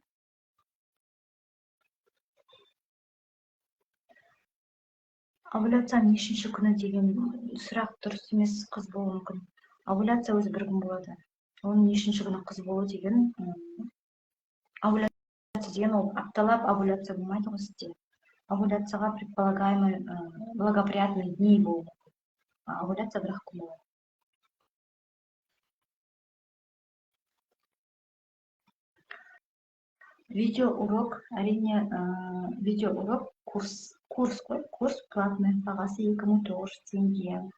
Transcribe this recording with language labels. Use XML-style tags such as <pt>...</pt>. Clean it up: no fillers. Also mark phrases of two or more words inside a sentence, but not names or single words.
<kk>Овуляцияның нешінші күні деген сұрақ дұрыс емес, қыз болуы мүмкін. Овуляция өзі бір күн болады. Оның нешінші күні қыз болу деген, овуляция деген ол апталап овуляция болмайды ғой сізде.</kk> <ru>Овуляцияға предполагаемый благоприятный дни болу.</ru> <kk>Овуляция бір күн болады. Видеоурок, әрине, видеоурок</kk> <ru>курс платный,</ru> <kk>бағасы 2900 теңге.</kk>